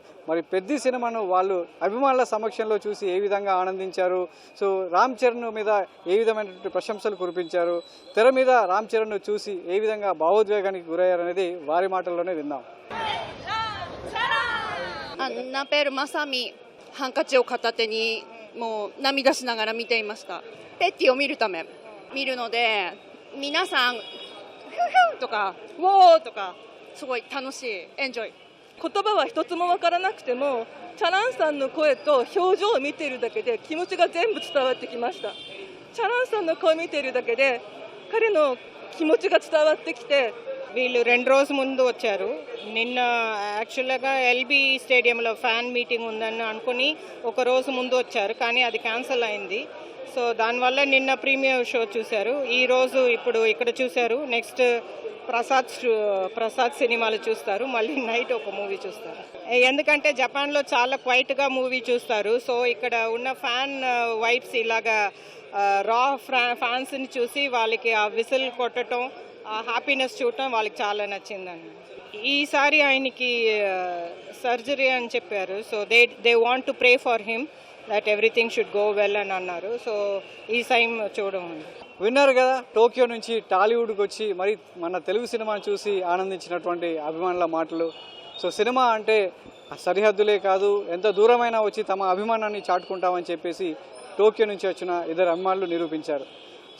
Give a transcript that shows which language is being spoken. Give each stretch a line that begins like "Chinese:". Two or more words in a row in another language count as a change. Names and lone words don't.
Telugu: మరి పెద్ద సినిమాను వాళ్ళు అభిమానుల సమక్షంలో చూసి ఏ విధంగా ఆనందించారు, సో రామ్ చరణ్ మీద ఏ విధమైనటువంటి ప్రశంసలు కురిపించారు, తెర మీద రామ్ చరణ్ను చూసి ఏ విధంగా భావోద్వేగానికి గురయ్యారనేది వారి మాటల్లోనే విందాం. నా పేరు మసామి.
Japanese: హంకచి を片手にもう涙しながら見ていました。ペッティを見るため見るので、皆さんフフとかウォーとかすごい楽しい、エンジョイ。言葉は一つもわからなくても、チャランさんの声と表情を見ているだけで気持ちが全部伝わってきました。チャランさんの声を見ているだけで彼の気持ちが伝わってきて、
Telugu: వీళ్ళు 2 రోజుల ముందు వచ్చారు. నిన్న యాక్చువల్గా ఎల్బీ స్టేడియంలో
English: fan meeting
Telugu: ఉందని అనుకుని 1 రోజు ముందు వచ్చారు, కానీ అది క్యాన్సిల్ అయింది. సో దానివల్ల నిన్న
English: premiere show
Telugu: చూశారు, ఈరోజు ఇప్పుడు ఇక్కడ చూశారు. నెక్స్ట్ ప్రసాద్ సినిమాలు చూస్తారు, మళ్ళీ నైట్ ఒక మూవీ చూస్తారు. ఎందుకంటే జపాన్లో చాలా క్వైట్గా మూవీ చూస్తారు. సో ఇక్కడ ఉన్న
English: fan vibes
Telugu: ఇలాగా రా ఫ్యాన్స్ని చూసి వాళ్ళకి ఆ విసిల్ కొట్టడం, ఆ హ్యాపీనెస్ చూడటం వాళ్ళకి చాలా నచ్చిందండి. ఈసారి ఆయనకి సర్జరీ అని చెప్పారు.
English: So they want to pray for him that everything should go well
Telugu: అని అన్నారు. సో ఈ టైం చూడడం. విన్నారు కదా, టోక్యో నుంచి టాలీవుడ్కి వచ్చి మరి మన తెలుగు సినిమాను చూసి ఆనందించినటువంటి అభిమానుల మాటలు. సో సినిమా అంటే సరిహద్దులే కాదు, ఎంత దూరమైనా వచ్చి తమ అభిమానాన్ని చాటుకుంటామని చెప్పేసి టోక్యో నుంచి వచ్చిన 2 అభిమానులు నిరూపించారు.